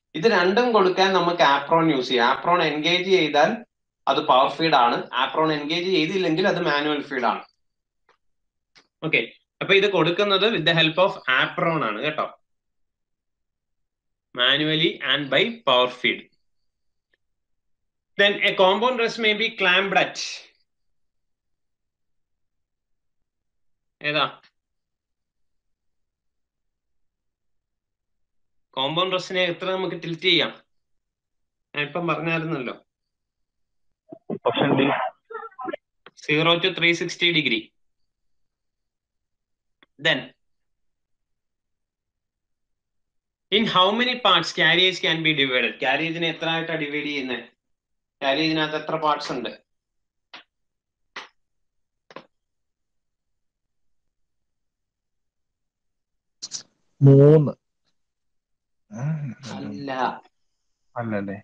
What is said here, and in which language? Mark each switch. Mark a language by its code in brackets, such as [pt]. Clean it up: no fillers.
[ml] ഇത് രണ്ടും കൊടുക്കാൻ നമുക്ക് ആപ്രോൺ യൂസ് ചെയ്യാം. ആപ്രോൺ എൻഗേജ് ചെയ്താൽ അത് പവർ ഫീഡ് ആണ്, ആപ്രോൺ എൻഗേജ് ചെയ്തില്ലെങ്കിൽ അത് മാനുവൽ ഫീഡ് ആണ്. ഓക്കെ. അപ്പൊ ഇത് കൊടുക്കുന്നത് [en] with the help of apron [ml] ആണ് കേട്ടോ, [en] Manually and by power feed. Then a compound rest may be clamped at ഏതാ? [ml] കോമ്പൗണ്ട് റെസ്റ്റിനെ എത്ര നമുക്ക് ടിൽറ്റ് ചെയ്യാം? ഞാൻ ഇപ്പം പറഞ്ഞായിരുന്നല്ലോ, [en] 0 to 360 degree. Then in how many parts carriage can be divided? [ml] Carriage-നെ എത്ര ആയിട്ടാ ഡിവൈഡ് ചെയ്യുന്നത്? കാരിയേജിനകത്ത് എത്ര പാർട്സ് ഉണ്ട്? 3 അല്ല, അല്ലല്ലേ?